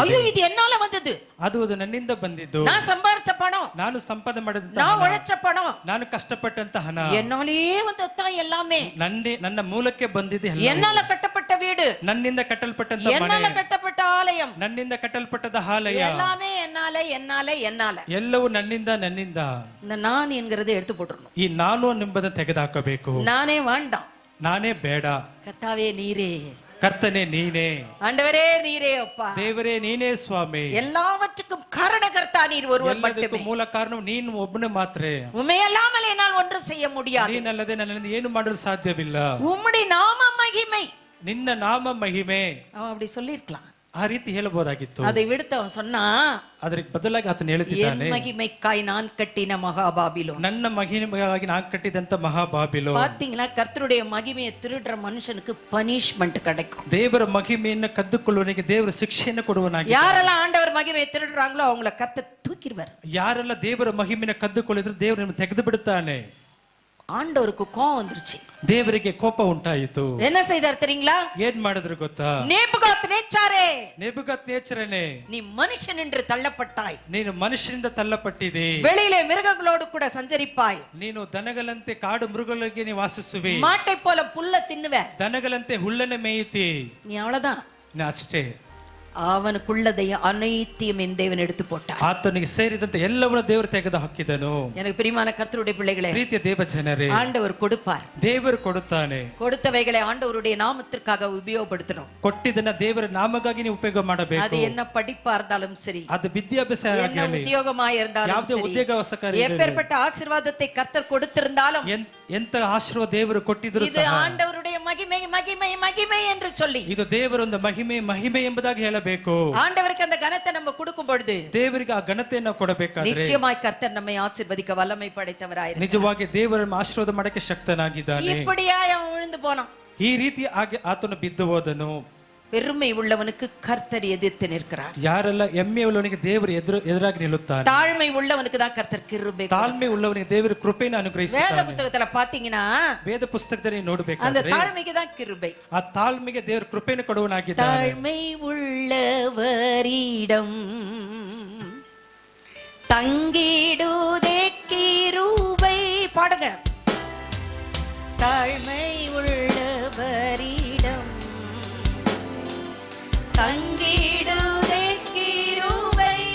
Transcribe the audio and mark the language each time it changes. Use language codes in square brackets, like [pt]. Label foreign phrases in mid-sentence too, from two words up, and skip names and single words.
[ta] ஐயோ, இது என்னால வந்தது, [kn] ಅದು ನನ್ನಿಂದ ಬಂದಿದ್ದು, [ta] நான் சம்பாரிச்ச பணம், [kn] ನಾನು ಸಂಪಾದನೆ ಮಾಡಿದಂತ, [ta] நான் உழைச்ச பணம், [kn] ನಾನು ಕಷ್ಟಪಟ್ಟಂತ ಹಣ, [ta] என்னாலே வந்ததுதான் எல்லாமே. [kn] ನನ್ನ ಮೂಲಕ್ಕೆ ಬಂದಿದೆ, [ta] என்னால கட்டப்பட்ட வீடு, [kn] ನನ್ನಿಂದ ಕಟ್ಟಲ್ಪಟ್ಟಂತ ಮನೆ, [ta] என்னால கட்டப்பட்ட ஆலயம், [kn] ನನ್ನಿಂದ ಕಟ್ಟಲ್ಪಟ್ಟದ ಆಲಯ, [ta] எல்லாமே என்னால என்னால என்னால, [kn] ಎಲ್ಲವೂ ನನ್ನಿಂದ. [ta] இந்த நான் என்கிறதை எடுத்து போட்டுறணும். [kn] ಈ ನಾನು ಎಂಬುದನ್ನು ತೆಗೆದುಹಾಕಬೇಕು. [ta] நானே வேண்டாம், [kn] ನಾನೇ ಬೇಡ, [ta] கர்த்தாவே நீரே, [kn] ಕರ್ತನೆ ನೀನೇ, [ta] ஆண்டவரே நீரே, அப்பா [kn] ದೇವರೇ ನೀನೇ ಸ್ವಾಮಿ, [ta] எல்லாவற்றுக்கும் காரணகர்த்தா நீர் ஒருவர் [kn] ಎಲ್ಲದಕ್ಕೂ [ta] மட்டுமே. [kn] ಮೂಲ ಕಾರಣ ನೀನು ಒಬ್ಬನೇ ಮಾತ್ರ. [ta] உண்மையல்லாமல் என்னால் ஒன்று செய்ய முடியாது. [kn] ನೀನಲ್ಲದೆ ನನ್ನಿಂದ ಏನು ಮಾಡಲು ಸಾಧ್ಯವಿಲ್ಲ. [ta] உம்முடைய நாம மகிமை, [kn] ನಿನ್ನ ನಾಮ ಮಹಿಮೆ, [ta] அவன் அப்படி சொல்லிருக்கலாம், [kn] ಆ ರೀತಿ ಹೇಳಬಹುದಾಗಿತ್ತು. [ta] அதை விடுத்து அவன் சொன்னா, [kn] ಅದಕ್ಕೆ ಬದಲಾಗಿ ಆತನು [ta] என் [kn] ಹೇಳುತ್ತಿದ್ದಾನೆ, [ta] மகிமைக்காய் நான் கட்டின மகா பாபிலோன். [kn] ನನ್ನ ಮಹಿಮೆಗಾಗಿ ನಾನು ಕಟ್ಟಿದಂತ ಮಹಾಬಾಬಿಲೋನ್. [ta] பாத்தீங்களா, கர்த்தருடைய மகிமையை திருடுற மனுஷனுக்கு பனிஷ்மெண்ட் கிடைக்கும். [kn] ದೇವರ ಮಹಿಮೆಯನ್ನು ಕದ್ದುಕೊಳ್ಳುವವನಿಗೆ ದೇವರ ಶಿಕ್ಷೆಯನ್ನು ಕೊಡುವನಾಗಿ. [ta] யாரெல்லாம் ஆண்டவர் மகிமையை திருடுறாங்களோ அவங்கள கர்த்தர் தூக்கிடுவார். [kn] ಯಾರೆಲ್ಲ ದೇವರ ಮಹಿಮೆಯನ್ನು ಕದ್ದುಕೊಳ್ಳಿದ್ರು ದೇವರು ತೆಗೆದು ಬಿಡುತ್ತಾನೆ. [ta] ஆண்டவருக்கு கோபம் வந்துருச்சு, [kn] ದೇವರಿಗೆ ಕೋಪ ಉಂಟಾಯಿತು. [ta] என்ன செய்தார் தெரியுங்களா? [kn] ಏನ್ ಮಾಡಿದ್ರು ಗೊತ್ತಾ? [ta] நேபுகாத்நேச்சாரே, [kn] ನೆಬೂಕದ್ನೆಚ್ಚರನೇ, [ta] நீ மனுஷன் என்று தள்ளப்பட்டாய், [kn] ನೀನು ಮನುಷ್ಯರಿಂದ ತಳ್ಳಪಟ್ಟಿದೆ, [ta] வெளியிலே மிருகங்களோடு கூட சஞ்சரிப்பாய், [kn] ನೀನು ದನಗಳಂತೆ ಕಾಡು ಮೃಗಗಳಿಗೆ ನೀ ವಾಸಿಸುವೆ, [ta] மாட்டை போல புல்ல தின்னுவ, [kn] ದನಗಳಂತೆ ಹುಲ್ಲನ್ನು ಮೇಯುತ್ತಿ. [ta] நீ அவ்வளவுதான். [kn] ಅಷ್ಟೇ, [ta] அவனுக்குள்ளதை அனைத்தையும் என் தேவன் எடுத்து போட்டார். [kn] ಆತನಿಗೆ ಸೇರಿದಂತೆ ಎಲ್ಲವನ್ನೂ ದೇವರು ತೆಗೆದು ಹಾಕಿದನು. [ta] எனக்கு பிரியமான கர்த்தருடைய பிள்ளைகளே, [kn] ಪ್ರೀತಿಯ ದೇವ ಜನರೇ, [ta] ஆண்டவர் கொடுப்பார். [kn] ದೇವರು ಕೊಡುತ್ತಾನೆ. [ta] கொடுத்தவைகளை ஆண்டவருடைய நாமத்திற்காக உபயோகப்படுத்தணும். [kn] ಕೊಟ್ಟಿದ್ದನ್ನ ದೇವರ ನಾಮಗಾಗಿ ನೀವು ಉಪಯೋಗ ಮಾಡಬೇಕು. [ta] அது என்ன படிப்பா இருந்தாலும் சரி, [kn] ಅದು ವಿದ್ಯಾಭ್ಯಾಸ [ta] என்ன ಉದ್ಯೋಗமா இருந்தாலும் [kn] ಯಾವುದೇ [ta] சரி, [kn] ಉದ್ಯೋಗವಸಕಾರ, [ta] எப்பேற்பட்ட ஆசீர்வாதத்தை கர்த்தர் கொடுத்திருந்தாலும், [kn] ಎಂತ ಆಶೀರ್ವಾದ ದೇವರು ಕೊಟ್ಟಿದ್ರು [ta] இது [kn] ಸಹ [ta] ஆண்டவருடைய மகிமை மகிமை மகிமை என்று சொல்லி, [kn] ಇದು ದೇವರ ಒಂದು ಮಹಿಮೆ ಎಂಬುದಾಗಿ ಹೇಳಬೇಕು. [ta] ஆண்டவருக்கு அந்த கனத்தை நம்ம கொடுக்கும் பொழுது [kn] ದೇವರಿಗೆ ಆ ಘನತೆಯನ್ನು ಕೊಡಬೇಕಾದ್ರೆ [ta] நிச்சயமாய் கர்த்தர் நம்மை ஆசீர்வதிக்க வல்லமை படைத்தவராயிருக்கிறார். [kn] ನಿಜವಾಗಿ ದೇವರನ್ನು ಆಶೀರ್ವಾದ ಮಾಡಕ್ಕೆ ಶಕ್ತನಾಗಿದ್ದಾನೆ. [ta] இப்படியா அவன் விழுந்து போனான். [kn] ಈ ರೀತಿ ಆತನು ಬಿದ್ದು ಹೋದನು. [ta] பெருமை உள்ளவனுக்கு கர்த்தர் எதிர்த்து நிற்கிறார். [kn] ಯಾರೆಲ್ಲ ಹೆಮ್ಮೆ ಉಳ್ಳವನಿಗೆ ದೇವರು ಎದುರಾಗಿ ನಿಲ್ಲುತ್ತಾನೆ. [ta] தாழ்மை உள்ளவனுக்கு தான் கர்த்தர் கிருபை. [kn] ತಾಳ್ಮೆ ಉಳ್ಳವನಿಗೆ ದೇವರು ಕೃಪೆಯನ್ನು ಅನುಗ್ರಹಿಸುತ್ತಾನೆ. [ta] வேத புத்தகத்துல பாத்தீங்கன்னா, [kn] ವೇದ ಪುಸ್ತಕದಲ್ಲಿ [ta] அந்த [kn] ನೋಡಬೇಕಾದ್ರೆ [ta] தாழ்மைக்கு தான் கிருபை. [kn] ಆ ತಾಳ್ಮೆಗೆ ದೇವರು ಕೃಪೆಯನ್ನು ಕೊಡುವನಾಗಿದ್ದಾನೆ. [ta] தாழ்மை உள்ளவரிடம் தங்கிடுதே கிருபை. பாடுங்க. தாழ்மை உள்ளவரிடம் தங்கிடுதே கிருபை.